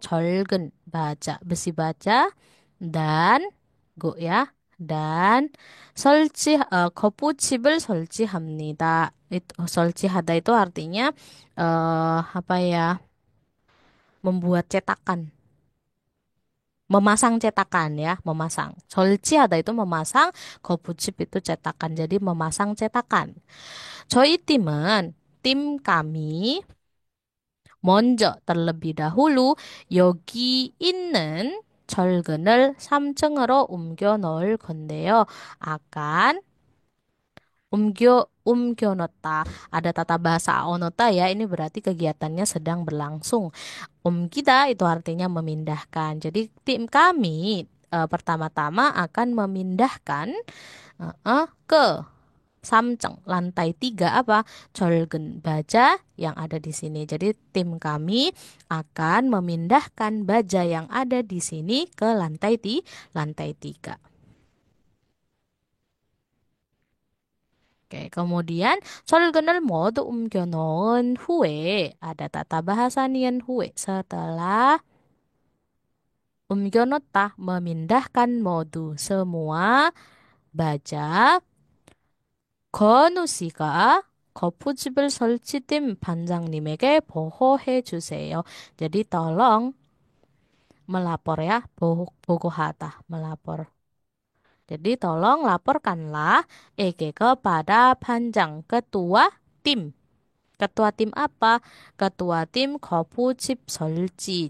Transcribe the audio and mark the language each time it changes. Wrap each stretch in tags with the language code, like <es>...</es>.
<id>철근, baja, besi baja, dan, ya, dan</id> <ko>거푸집을 설치합니다.</ko> <id>설치하다 itu artinya apa ya? Membuat cetakan. Memasang cetakan ya, memasang. 설치하다 itu memasang, 거푸집 itu cetakan. Jadi memasang cetakan.</id> <ko>저희 팀은,</ko> <id>tim kami,</id> <ko>먼저</ko> <id>terlebih dahulu</id> <ko>여기 있는 철근을 3층으로 옮겨 놓을 건데요.</ko> <id>akan</id> <ko>옮겨 놓다.</ko> <id>Ada tata bahasa onota ya, ini berarti kegiatannya sedang berlangsung. 옮기다 itu artinya memindahkan. Jadi tim kami pertama-tama akan memindahkan ke 3층, lantai 3 apa? 철근 baja yang ada di sini. Jadi tim kami akan memindahkan baja yang ada di sini ke lantai 3. Oke, kemudian 철근을 모두 옮겨 놓은 후에 ada tata bahasa nian 후에 setelah 옮겨 놓다 memindahkan modu semua baja</id> <ko>건우 씨가 거푸집을 설치팀 반장님에게 보고해 주세요.</ko> <id>Jadi tolong melapor ya, 보고하다, melapor. Jadi tolong laporkanlah kepada panjang ketua tim. Ketua tim apa? Ketua tim 거푸집 설치.</id>